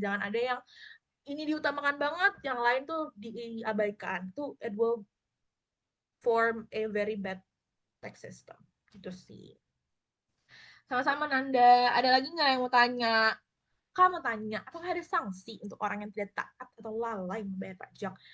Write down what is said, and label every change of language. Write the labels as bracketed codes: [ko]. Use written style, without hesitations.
[id] Jangan ada yang ini diutamakan banget, yang lain tuh diabaikan. [en] Tuh it will form a very bad tax system. [id] Gitu sih. Sama-sama Nanda. Ada lagi nggak yang mau tanya? Kamu tanya, apakah ada sanksi untuk orang yang tidak taat atau lalai membayar pajak?